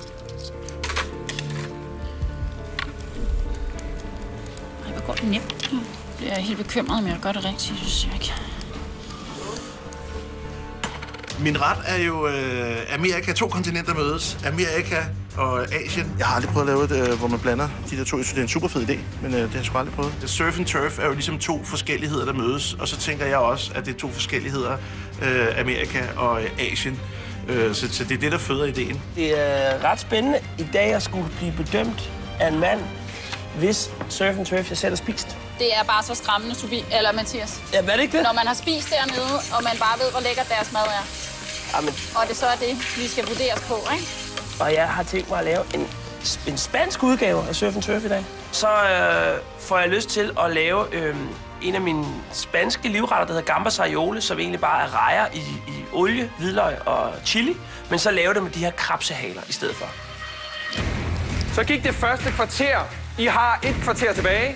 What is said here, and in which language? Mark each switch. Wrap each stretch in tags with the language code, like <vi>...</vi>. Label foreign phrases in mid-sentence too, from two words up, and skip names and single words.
<da>Ej, hvor går det nemt. Jeg er helt bekymret, men jeg gør det rigtigt, synes jeg ikke. Min ret er jo Amerika. 2 kontinenter mødes. Amerika og Asien. Jeg har aldrig prøvet at lave det, hvor man blander de der to. Jeg synes, det er en super fed idé, men det har jeg sgu aldrig prøvet.</da> <en>Surf and turf</en> <da>er jo ligesom 2 forskelligheder, der mødes. Og så tænker jeg også, at det er 2 forskelligheder, Amerika og Asien. Så det er det, der føder ideen. Det er ret spændende i dag at skulle blive bedømt af en mand, hvis</da> <en>surf and turf</en> <da>jeg selv har spist. Det er bare så skræmmende, eller Mathias. Ja, hvad er det ikke det? Når man har spist dernede, og man bare ved, hvor lækkert deres mad er. Jamen. Og det så er det, vi skal vurderes på, ikke? Og jeg har tænkt mig at lave en spansk udgave af</da> <en>surf and turf</en> <da>i dag. Så får jeg lyst til at lave en af mine spanske livretter, der hedder gambas aioli, som egentlig bare er rejer i olie, hvidløg og chili, men så laver det med de her krabsehaler i stedet for. Så gik det første kvarter. I har et kvarter tilbage.</da>